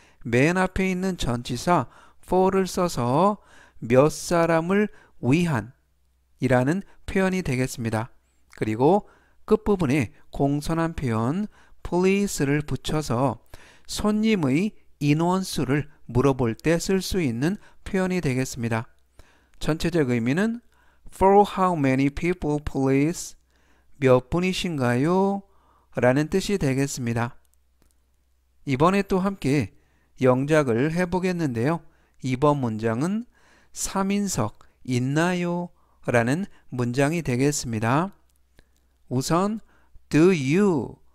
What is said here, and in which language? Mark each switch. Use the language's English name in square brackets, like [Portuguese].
[Korean] 맨 앞에 있는 전치사 for를 써서 몇 사람을 위한 이라는 표현이 되겠습니다. 그리고 끝부분에 공손한 표현 please를 붙여서 손님의 인원수를 물어볼 때 쓸 수 있는 표현이 되겠습니다. 전체적 의미는 [English] For how many people, please? [Korean] 몇 분이신가요? 라는 뜻이 되겠습니다. 이번에 또 함께 영작을 해보겠는데요. 이번 문장은 3인석 있나요? 라는 문장이 되겠습니다. 우선 [English] Do you?